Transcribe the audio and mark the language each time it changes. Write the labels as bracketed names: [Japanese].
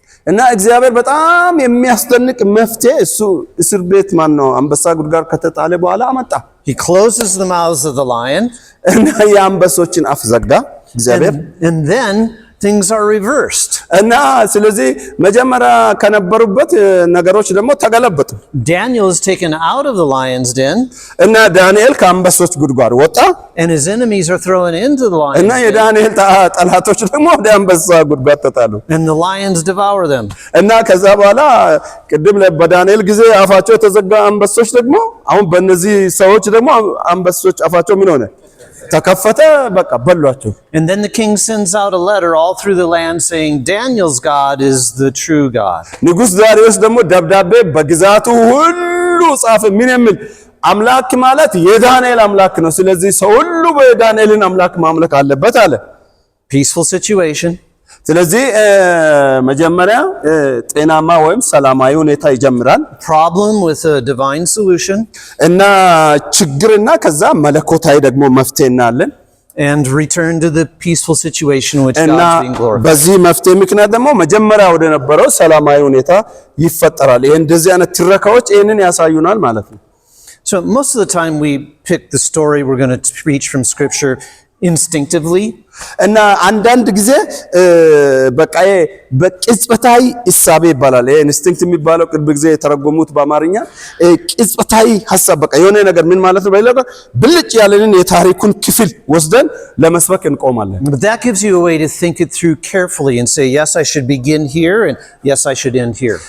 [Amharic] እና እግዚአብሔር በጣም የሚያስደንቅ መፍትሄ እሱ እስር ቤት ነው አንበሳ ጉድጓድ ከተጣለ በኋላ አመጣ። [English] He closes the mouths of the lion. [Amharic] እና የአንበሶችን አፍ ዘጋ እግዚአብሔር። [English] And then things are reversed. [Amharic] እና ስለዚህ መጀመሪያ ከነበሩበት ነገሮች ደግሞ ተገለበጡ። [English] Daniel is taken out of the lion's den. [Amharic] እና ዳንኤል ከአንበሶች ጉድጓድ ወጣ። [English] And his enemies are thrown into the lion's [Amharic] እና [English] den. [Amharic] የዳንኤል ጠላቶች ደግሞ ወደ አንበሳ ጉድጓድ ተጣሉ። [English] And the lions devour them. [Amharic] እና ከዛ በኋላ ቅድም በዳንኤል ጊዜ አፋቸው የተዘጋ አንበሶች ደግሞ አሁን በእነዚህ ሰዎች ደግሞ አንበሶች አፋቸው ምን ሆነ? ተከፈተ፣ በቃ በሏቸው። [English] And then the king sends out a letter all through the land saying Daniel's God is the true God. [Amharic] ንጉሥ ዳሪዮስ ደግሞ ደብዳቤ በግዛቱ ሁሉ ጻፈ። ምን የሚል? አምላክ ማለት የዳንኤል አምላክ ነው፣ ስለዚህ ሰው ሁሉ በዳንኤልን አምላክ ማምለክ አለበት አለ። [English] Peaceful situation. [Amharic] ስለዚህ መጀመሪያ ጤናማ ወይም ሰላማዊ ሁኔታ ይጀምራል። [English] Problem with a divine solution. [Amharic] እና ችግርና ከዛ መለኮታዊ ደግሞ መፍትሄ እናያለን። [English] And return to the peaceful situation which [Amharic] እና [English] God's being glorified. [Amharic] በዚህ መፍትሄ ምክንያት ደግሞ መጀመሪያ ወደ ነበረው ሰላማዊ ሁኔታ ይፈጠራል። ይሄ እንደዚህ አይነት ትረካዎች ይሄንን ያሳዩናል ማለት ነው። [English] So most of the time we pick the story we're going to preach from scripture instinctively. [Amharic] እና አንዳንድ ጊዜ በቃ በቅጽበታዊ እሳቤ ይባላል። ይሄ ኢንስቲንክት የሚባለው ቅርብ ጊዜ የተረጎሙት በአማርኛ ቅጽበታዊ ሐሳብ፣ በቃ የሆነ ነገር ምን ማለት ነው ባይለቀ ብልጭ ያለንን የታሪኩን ክፍል ወስደን ለመስበክ እንቆማለን። [English] But that gives you a way to think it through carefully and say yes I should begin here and yes I should end here.